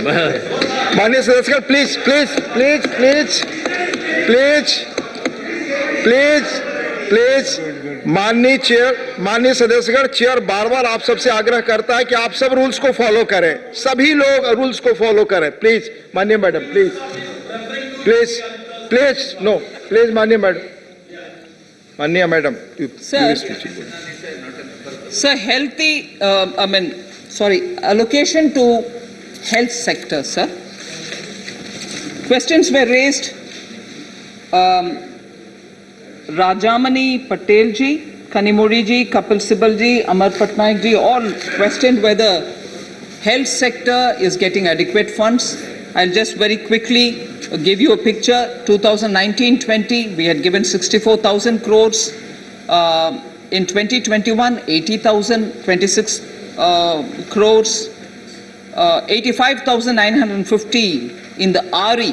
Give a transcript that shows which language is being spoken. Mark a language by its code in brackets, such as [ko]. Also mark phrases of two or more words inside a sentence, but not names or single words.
[hi] माननीय सदस्यगण [en] please please please please please please please [hi] माननीय सदस्यगण चेयर बार बार आप सबसे आग्रह करता है कि आप सब रूल्स को फॉलो करें सभी लोग रूल्स को फॉलो करें प्लीज माननीय मैडम [en] please please please no please [hi] माननीय मैडम [en] Sir, allocation to health sector, sir. Questions were raised. Rajamani Patel ji, Kanimuri ji, Kapil Sibal ji, Amar Patnaik ji all questioned whether health sector is getting adequate funds. I'll just very quickly give you a picture. 2019-20, we had given 64,000 crores. In 2021, 80,000, 26 crores, 85,915 in the RE.